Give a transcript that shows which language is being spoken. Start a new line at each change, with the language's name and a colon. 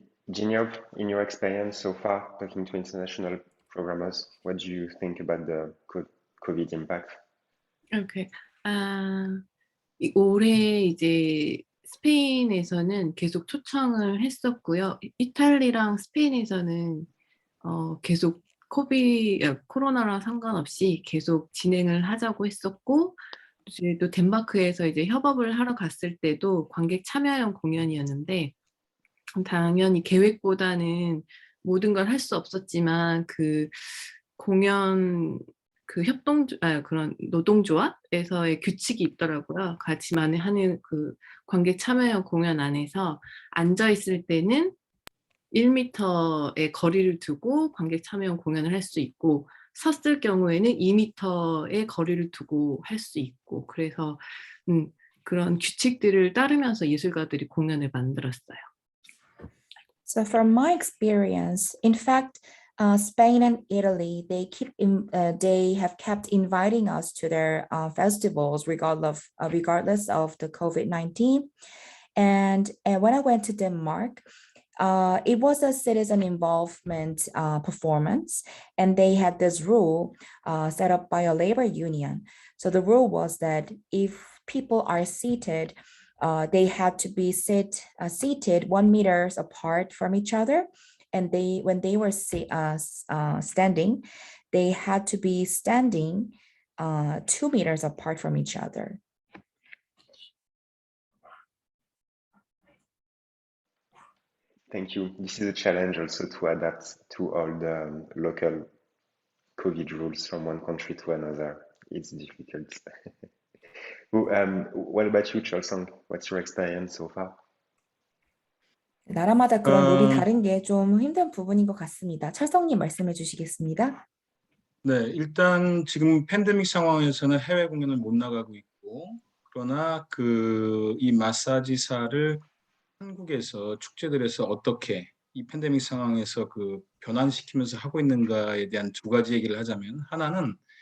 English: Jinyob, in your experience so far talking to international programmers, what do you think about the COVID impact? Okay.
Korean: 올해 이제 스페인에서는 계속 초청을 했었고요. 이탈리아랑 스페인에서는 계속 코로나랑 상관없이 계속 진행을 하자고 했었고 이제 또 덴마크에서 이제 협업을 하러 갔을 때도 관객 참여형 공연이었는데 당연히 계획보다는 모든 걸 할 수 없었지만 그 공연 그 그런 노동조합에서의 규칙이 있더라고요. 같이 하는 그 관객 참여형 공연 안에서 앉아 있을 때는 1m의 거리를 두고 관객 참여형 공연을 할 수 있고 섰을 경우에는 2m의 거리를 두고 할 수 있고 그래서 그런 규칙들을 따르면서 예술가들이 공연을 만들었어요.
English: So from my experience, in fact, Spain and Italy, they have kept inviting us to their festivals regardless of the COVID-19. And when I went to Denmark, it was a citizen involvement performance, and they had this rule set up by a labor union. So the rule was that if people are seated, they had to be seated 1 meter apart from each other. And when they were standing, they had to be standing 2 meters apart from each other. Thank you. This is a challenge also to adapt to all the local COVID rules from one country to another. It's difficult. What about you, Cholsong? What's your experience so far?
Korean: 나라마다 그런 룰이 다른 게 좀 힘든 부분인 것 같습니다. 철성님 말씀해 주시겠습니다. 네, 일단 지금 팬데믹 상황에서는 해외 공연을 못 나가고 있고 그러나 이 마사지사를 한국에서 축제들에서 어떻게 이 팬데믹 상황에서 변환시키면서 하고 있는가에 대한 두 가지 얘기를 하자면 하나는